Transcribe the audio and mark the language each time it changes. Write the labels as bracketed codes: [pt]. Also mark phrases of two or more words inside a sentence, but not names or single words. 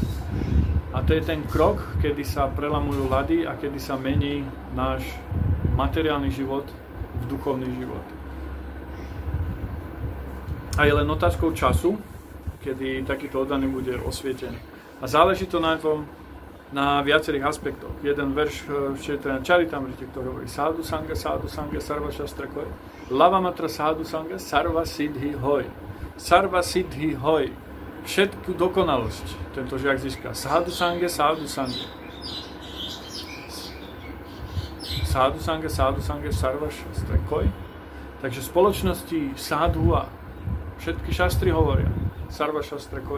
[sk] A to je ten krok, kedy sa prelamujú ľady a kedy sa mení náš materiálny život v duchovný život. A je len otázkou času, kedy takýto oddaný bude osvietený. A záleží to na tom, na viacerých aspektoch. Jeden verš v Charitamrite, ktorý hovorí [bn] সাধু সঙ্গ, সর্ব শাস্ত্র কয়, লব মাত্র সাধু সঙ্গ, সর্ব সিদ্ধি হয়. সর্ব সিদ্ধি হয়. [sk] Všetku dokonalosť tento žiak získa. [bn] সাধু সঙ্গ, সাধু সঙ্গ। সাধু সঙ্গ, সর্ব শাস্ত্র কয়. [sk] Takže v spoločnosti sadhu a všetky šastry hovoria [bn] সর্ব শাস্ত্র কয়.